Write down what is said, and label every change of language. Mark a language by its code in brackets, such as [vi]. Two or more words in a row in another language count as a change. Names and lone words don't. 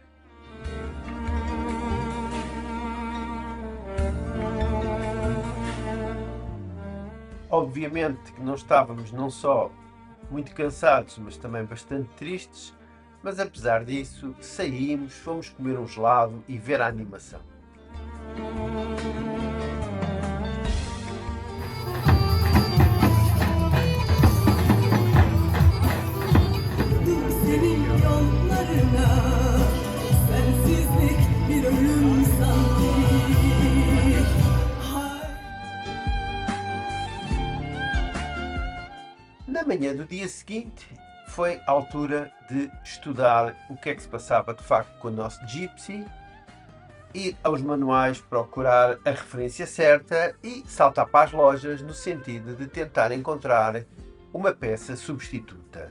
[pt] Obviamente que não estávamos não só muito cansados, mas também bastante tristes, mas apesar disso saímos, fomos comer um gelado e ver a animação. [tr] Senin yollarına sensizlik bir ölüm sanki. [pt] Na manhã do dia seguinte foi a altura de estudar o que é que se passava de facto com o nosso Gypsy, ir aos manuais procurar a referência certa e saltar para as lojas no sentido de tentar encontrar uma peça substituta.